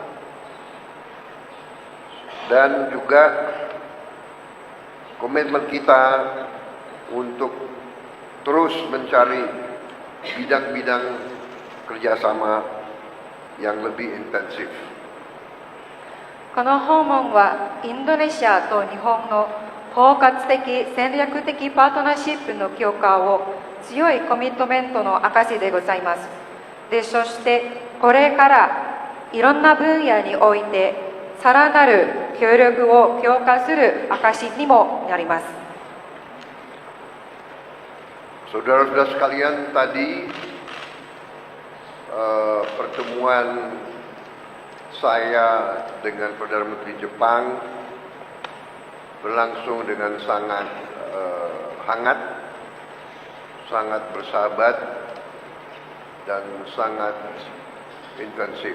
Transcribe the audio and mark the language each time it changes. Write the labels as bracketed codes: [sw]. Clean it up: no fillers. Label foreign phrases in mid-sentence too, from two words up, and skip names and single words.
[id] dan juga komitmen kita untuk terus mencari bidang-bidang kerjasama yang lebih intensif. [ja] この訪問はインドネシアと日本の包括的戦略的パートナーシップの強化を強いコミットメントの証でございます。で、そしてこれからいろんな分野においてさらなる協力を強化する証にもなります。 [id] Saudara-saudara sekalian, tadi pertemuan saya dengan Perdana Menteri Jepang berlangsung dengan sangat hangat, sangat bersahabat, dan sangat intensif.